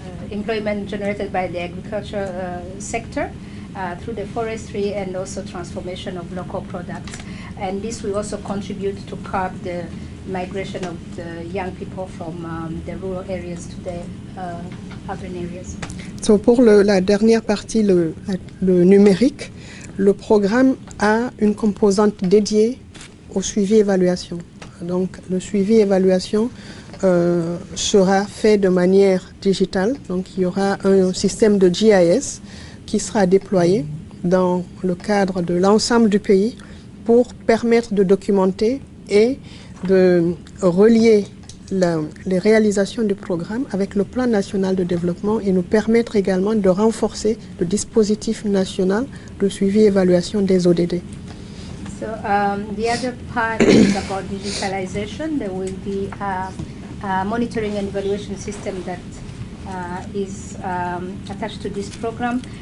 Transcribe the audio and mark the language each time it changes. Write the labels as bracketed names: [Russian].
[English] employment generated by the agriculture sector through the forestry and also transformation of local products. And this will also contribute to curb the migration of the young people from the rural areas to the urban areas. [French] So pour la dernière partie, le numérique, le programme a une composante dédiée au suivi-évaluation. Donc le suivi-évaluation sera fait de manière digitale. Donc il y aura un système de GIS qui sera déployé dans le cadre de l'ensemble du pays pour permettre de documenter et de relier les réalisations du programme avec le plan national de développement et nous permettre également de renforcer le dispositif national de suivi-évaluation des ODD. [English] So the other part is about digitalization. There will be a monitoring and evaluation system that is attached to this program.